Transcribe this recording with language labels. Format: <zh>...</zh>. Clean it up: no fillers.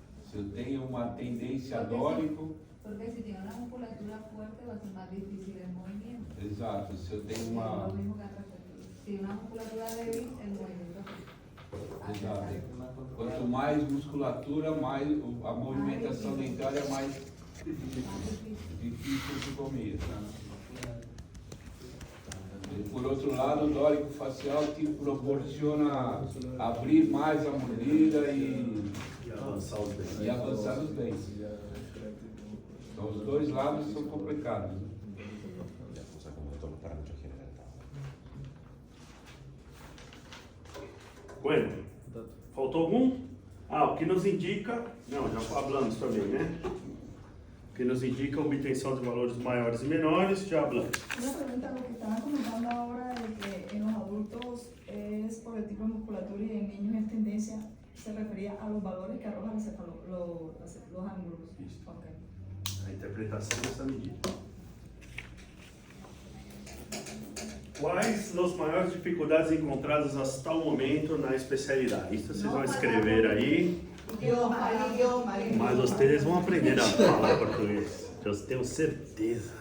<pt>Se eu tenho uma tendência a dórico...</pt> <es>Porque si tiene una musculatura fuerte va a ser más difícil el movimiento.</es> <pt>Exato, se eu tenho uma...</pt> <es>Lo mismo que atractivo. Si una musculatura débil, el movimiento.</es> <pt>Exato. Quanto mais musculatura, mais a movimentação dentária é mais difícil de comer. E por outro lado, o dórico facial te proporciona abrir mais a mordida e avançar os dentes. Então os dois lados são complicados. Bueno, faltou algum? O que nos indica... Não, já falamos também, né? O que nos indica a obtenção de valores maiores e menores, já falamos.</pt> <es>Una pregunta, lo que estaban comentando ahora de que en los adultos es por el tipo de musculatura y en niños es tendencia, se refería a los valores que arrojan los ángulos.</es> <en>Okay.</en> <pt>A interpretação dessa medida. Quais as maiores dificuldades encontradas</pt> <es>hasta</es> <pt>o momento na especialidade? Isso vocês vão escrever aí. Idioma. Mas vocês vão aprender a falar português. Eu tenho certeza.</pt>